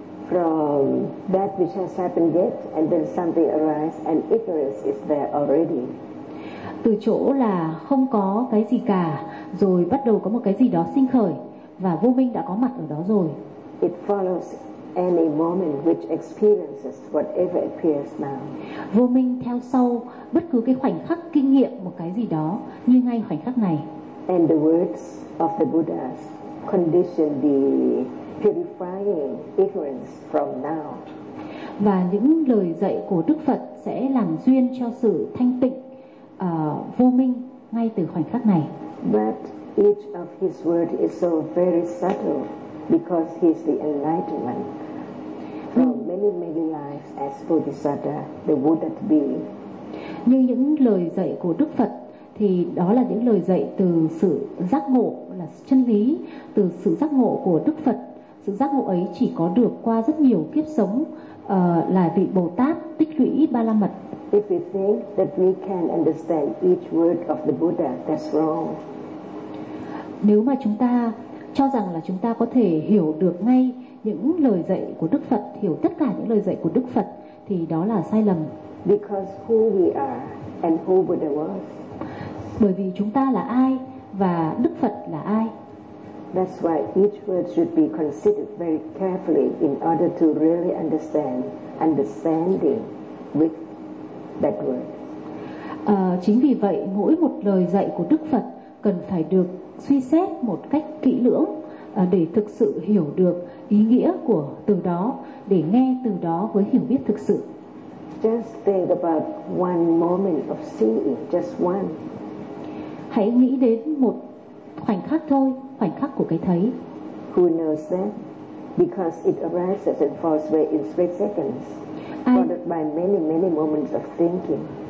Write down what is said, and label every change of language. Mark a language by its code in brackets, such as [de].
[en] From that which has happened yet and then something arises and ignorance is there already. [vi] Từ chỗ là không có cái gì cả, rồi bắt đầu có một cái gì đó sinh khởi và vô minh đã có mặt ở đó rồi. [en] It follows any moment which experiences whatever appears now. [vi] Vô minh theo sau bất cứ cái khoảnh khắc kinh nghiệm một cái gì đó như ngay khoảnh khắc này. [en] And the words of the Buddhas condition the purifying ignorance from now. [vi] Và những lời dạy của Đức Phật sẽ làm duyên cho sự thanh tịnh vô minh ngay từ khoảnh khắc này. [en] But each of his words is so very subtle because he is the enlightenment from many many lives as Bodhisattva, the Buddha to be. [vi] Nhưng những lời dạy của Đức Phật thì đó là những lời dạy từ sự giác ngộ, là chân lý, từ sự giác ngộ của Đức Phật. Sự giác ngộ ấy chỉ có được qua rất nhiều kiếp sống là vị Bồ Tát tích lũy ba la mật. [en] If we think that we can understand each word of the Buddha, that's wrong. [vi] Nếu mà chúng ta cho rằng là chúng ta có thể hiểu được ngay những lời dạy của Đức Phật, hiểu tất cả những lời dạy của Đức Phật, thì đó là sai lầm. [en] Because who we are and who Buddha was. [vi] Bởi vì chúng ta là ai và Đức Phật là ai. [en] That's why each word should be considered very carefully in order to really understanding with that word. [vi] Chính vì vậy mỗi một lời dạy của Đức Phật cần phải được suy xét một cách kỹ lưỡng để thực sự hiểu được ý nghĩa của từ đó, để nghe từ đó với hiểu biết thực sự. [en] Just think about one moment of seeing, just one. [vi] Hãy nghĩ đến một khoảnh khắc thôi, khoảnh khắc của cái thấy. [en] Who knows that? Because it arises and falls away in split seconds, followed by many many moments of thinking.